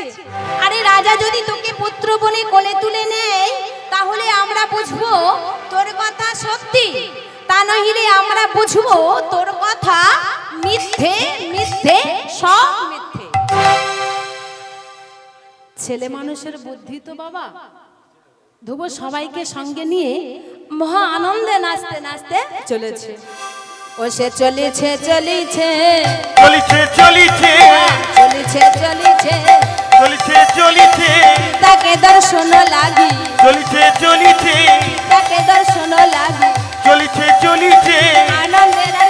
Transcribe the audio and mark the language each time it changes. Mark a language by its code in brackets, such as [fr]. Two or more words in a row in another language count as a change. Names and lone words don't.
[bn] আরে রাজা যদি তোকে পুত্র বলে কোলে তুলে নেয়, তাহলে আমরা বুঝবো তোর কথা সত্যি, তা নহিলে আমরা বুঝবো তোর কথা মিথ্যে, মিথ্যে, সব মিথ্যে। ছেলে মানুষের বুদ্ধি তো বাবা। ধুবো সবাইকে সঙ্গে নিয়ে মহা আনন্দে নাচতে নাচতে চলেছে। ও সে চলেছে চলেছে চলিছে চলিছে চলেছে চলেছে চলিছে চলিছে তাকে দর্শন লাগি, চলিছে চলিছে তাকে দর্শন লাগি, চলিছে চলিছে আনন্দে